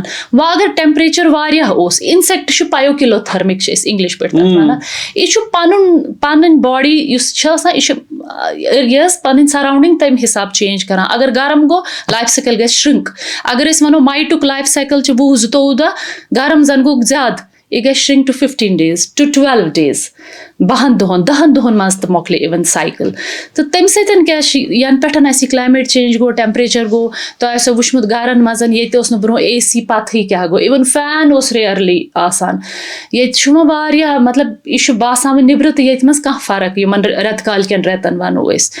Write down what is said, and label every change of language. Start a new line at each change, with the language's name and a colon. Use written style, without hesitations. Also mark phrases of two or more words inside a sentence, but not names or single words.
Kashmiri: وۄنۍ اگر ٹیمپریچر واریاہ اوس اِنسیکٹ چھُ پایوکِلوتھرمِک چھِ أسۍ اِنگلِش پٲٹھۍ تَتھ وَنان. یہِ چھُ پَنٕنۍ باڈی یُس چھِ آسان یہِ چھِ یہِ ٲس پَنٕنۍ سَراوڈِنٛگ تَمہِ حِساب چینج کران. اگر گرم گوٚو
English: life cycle
Kashmiri: گژھِ شرٛنک. اگر أسۍ وَنو مایٹُک
English: life cycle
Kashmiri: چھُ 20-22 دۄہ, گرم زَن گوٚو زیادٕ یہِ گژھِ
English: shrink to 15 days to 12 days.
Kashmiri: 10 دۄہَن منٛز تہِ مۄکلہِ اِوٕن سایکل. تہٕ تَمہِ سۭتۍ کیاہ چھِ یَنہٕ پٮ۪ٹھ اَسہِ یہِ
English: climate change
Kashmiri: گوٚو ٹیمپریچر گوٚو تۄہہِ آسیو وٕچھمُت گرن منٛز ییٚتہِ اوس نہٕ برونٛہہ AC پَتہٕے کیاہ گوٚو.
English: even fan
Kashmiri: اوس ریئرلی آسان. ییٚتہِ چھُ وۄنۍ واریاہ مطلب یہِ چھُ باسان وۄنۍ نیٚبرٕ تہٕ ییٚتہِ منٛز کانٛہہ فرق یِمن رٮ۪تہٕ کالہِ کٮ۪ن رٮ۪تن وَنو أسۍ.